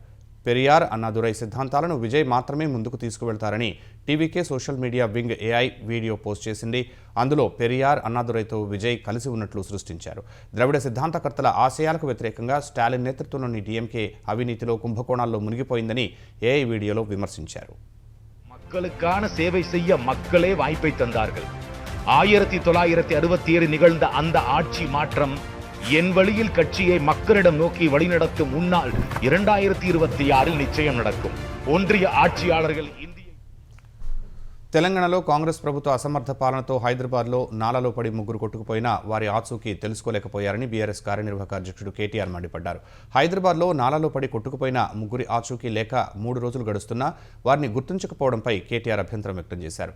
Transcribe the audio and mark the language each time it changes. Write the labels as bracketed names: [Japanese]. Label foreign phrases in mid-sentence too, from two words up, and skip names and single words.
[Telugu] పెరియార్, అన్నాదురై సిద్ధాంతాలను విజయ్ మాత్రమే ముందుకు తీసుకువెళ్తారని టీవీకే [English] social media wing AI video [Telugu] పోస్ట్ చేసింది. అందులో పెరియార్, అన్నాదురైతో విజయ్ కలిసి ఉన్నట్లు సృష్టించారు. ద్రవిడ సిద్ధాంతకర్తల ఆశయాలకు వ్యతిరేకంగా స్టాలిన్ నేతృత్వంలోని డీఎంకే అవినీతిలో, కుంభకోణాల్లో మునిగిపోయిందని [English] AI video [Telugu] విమర్శించారు. [Tamil] மக்களுக்கான சேவை செய்ய மக்களே வாய்ப்பை தந்தார்கள். 1967 நிகழ்ந்த அந்த ஆட்சி மாற்றம் என் வழியில் கட்சியை மக்களிடம் நோக்கி வழிநடத்தும் முன்னால் 2026 நிச்சயம் நடக்கும். ஒன்றிய ஆட்சியாளர்கள் [Telugu] తెలంగాణలో కాంగ్రెస్ ప్రభుత్వ అసమర్థ పాలనతో హైదరాబాద్లో నాలాలో పడి 3 కొట్టుకుపోయినా వారి ఆచూకీ తెలుసుకోలేకపోయారని బీఆర్ఎస్ కార్యనిర్వాహక అధ్యక్షుడు కేటీఆర్ మండిపడ్డారు. హైదరాబాద్లో నాలాలో పడి కొట్టుకుపోయిన 3 ఆచూకీ లేక 3 రోజులు గడుస్తున్నా వారిని గుర్తించకపోవడంపై కేటీఆర్ అభ్యంతరం వ్యక్తం చేశారు.